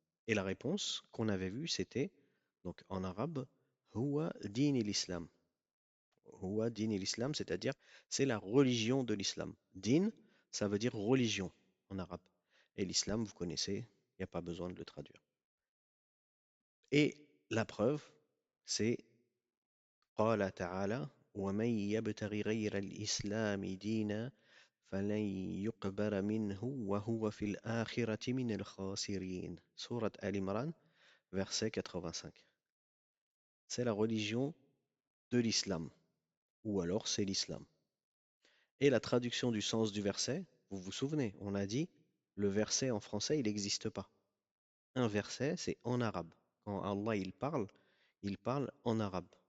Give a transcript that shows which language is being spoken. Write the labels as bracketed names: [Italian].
[French] Et la réponse qu'on avait vue, c'était, donc en arabe, [Arabic] Huwa din l'islam. Huwa din l'islam, [French] c'est-à-dire c'est la religion de l'islam. Din, ça veut dire religion en arabe. Et l'islam, vous connaissez, il n'y a pas besoin de le traduire. Et la preuve, c'est [Arabic] قال تعالى ومن يبتغي غير الإسلام دينا فلن يقبل منه وهو في الآخرة من الخاسرين. [French] Sourate Al Imran, verset 85. C'est la religion de l'islam, ou alors c'est l'islam. Et la traduction du sens du verset, vous vous souvenez, on a dit, le verset en français, il n'existe pas. Un verset, c'est en arabe. Quand Allah il parle en arabe.